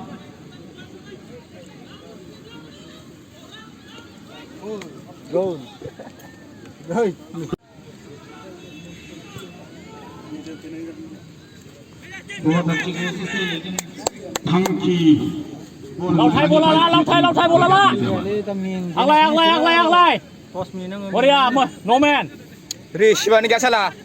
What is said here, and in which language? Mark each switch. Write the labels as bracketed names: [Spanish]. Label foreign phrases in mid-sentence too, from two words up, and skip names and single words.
[English] Goal. Right. [Hindi] बहुत अच्छी कोशिश है लेकिन थांखि [Bodo] लावथाय बला ला लावथाय बला ला आगलाय बरिया न'मेन [Hindi] Ri, Shivani क्या चला?